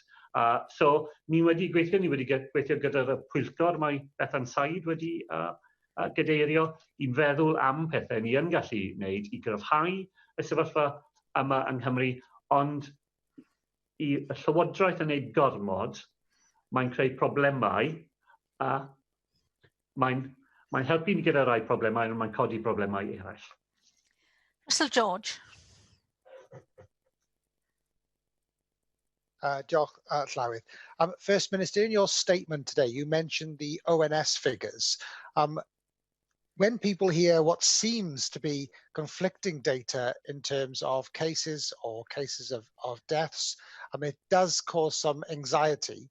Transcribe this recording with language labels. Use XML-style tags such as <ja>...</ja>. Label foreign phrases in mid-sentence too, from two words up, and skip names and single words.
<cy>So, ni wedi gweithio gyda'r pwyllgor, mae Bethan Said wedi gadeirio i'n feddwl am pethau ni yn gallu wneud i gryfhau y sefyllfa yma yng Nghymru, ond i y Llywodraeth yn gwneud gormod, mae'n creu problemau, mae'n helpu ni gyda rai problemau, ond mae'n codi problemau eraill. Russell George. Diolch, Llawydd.</cy> <en>First Minister, in your statement today, you mentioned the ONS figures. When people hear what seems to be conflicting data in terms of cases or cases of deaths, it does cause some anxiety.</en>